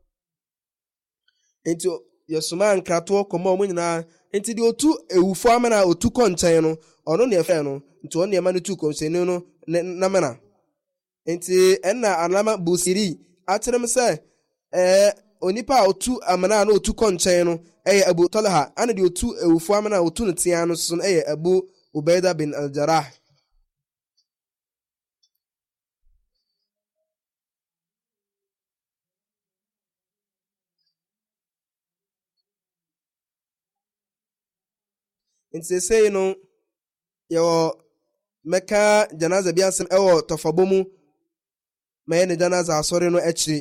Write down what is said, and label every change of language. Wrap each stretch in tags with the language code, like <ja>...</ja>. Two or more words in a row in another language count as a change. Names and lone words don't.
<ak>nti yɛsoma nkratoɔ kɔma ɔmo nyinaa nti deɛ otu awufo amena a otu kɔ nkyɛn no ɔno ne yɛfrɛ no nti ɔno nneɛma no tu kɔmhyɛni no na mena nti ɛnna Alama Busiri akyerɛm sɛ onipa a otu amena na otu kɔ nkyɛn no ɛyɛ Abu Talha ana deɛ otu awufo amena a otu ne tea no so no ɛyɛ Abu Ubaida bin al-Jarrah nti sɛsɛi no yɛwɔ mɛka janaza bi asɛm ɛwɔ tɔfabɔ mu ma yɛ ne janaza asɔre no akyiri</ak>